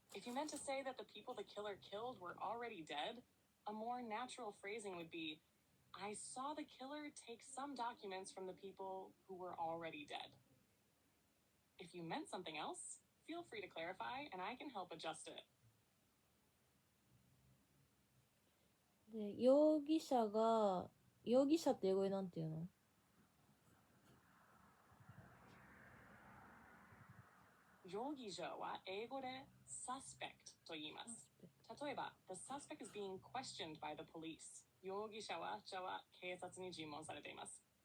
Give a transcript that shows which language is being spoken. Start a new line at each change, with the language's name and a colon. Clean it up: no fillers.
English: If you meant to say that the people the killer killed were already dead, a more natural phrasing would be, I saw the killer take some documents from the people who were already dead. If you meant something else, feel free to clarify and I can help adjust it.
Japanese: で、容疑者って英語でなんて言うの？容疑者は英語で suspect と言います。例えば、
English: the suspect is being questioned by the police.
Japanese: 容疑者は警察に尋問されています。